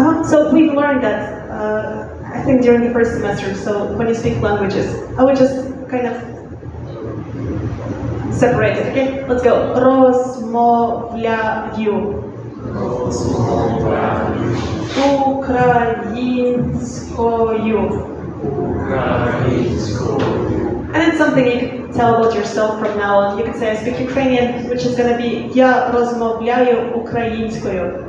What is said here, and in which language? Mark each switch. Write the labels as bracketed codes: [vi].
[en] So we've learned that, I think during the first semester, so when you speak languages, I would just kind of separate it, okay? Let's go. [uk] Розмовляю українською. [en] And it's something you can tell about yourself from now on. You can say, "I speak Ukrainian," which is going to be [uk] "Я розмовляю українською."